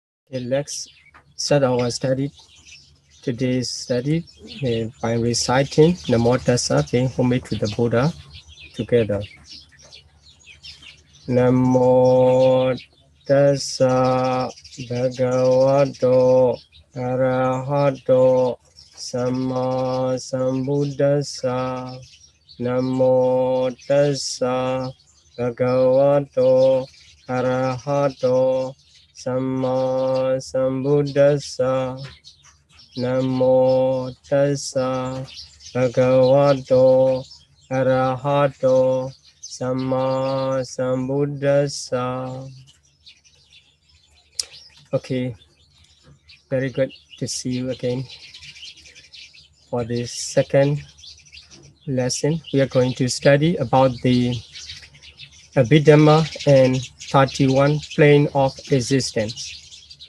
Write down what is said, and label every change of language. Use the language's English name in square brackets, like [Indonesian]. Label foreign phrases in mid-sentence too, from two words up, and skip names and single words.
[English] Let's start our study. Today's study by reciting [Pali] Namo Tassa, [English] paying homage to the Buddha together. [Pali] Namo Tassa Bhagavato Arahato Samma Sambuddhassa. Namo Tassa Bhagavato Arahato Samma Sambuddhassa. Namo Tassa Bhagavato Arahato Samma Sambuddhassa. [English] Okay, very good to see you again. For this second lesson, we are going to study about the Abhidhamma and 31 plane of existence.